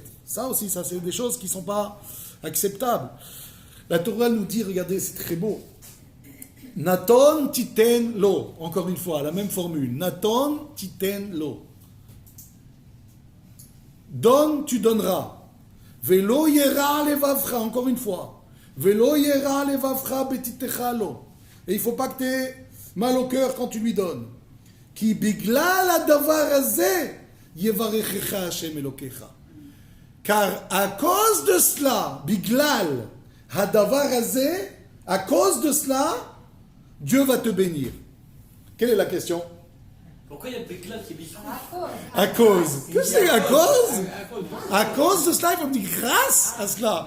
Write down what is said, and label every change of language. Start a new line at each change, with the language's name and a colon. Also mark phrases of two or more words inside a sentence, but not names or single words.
French: Ça aussi, ça c'est des choses qui ne sont pas acceptable. La Torah nous dit, regardez, c'est très beau.
Hebrew: נתון תתן לו.
French: Encore une fois, la même formule.
Hebrew: נתון תתן לו.
French: Donne, tu donneras.
Hebrew: ולא ירע לבבך.
French: Encore une fois.
Hebrew: ולא ירע לבבך בתתך לו.
French: Et il ne faut pas que tu aies mal au cœur quand tu lui donnes.
Hebrew: כי בגלל הדבר הזה יברכך השם אלהיך.
French: Car à cause de cela,
Hebrew: בגלל, הדבר הזה,
French: à cause de cela, Dieu va te bénir. Quelle est la question? Pourquoi il y a Biglal qui dit à cause. Que c'est à cause? À cause de cela, il faut me dire grâce à cela.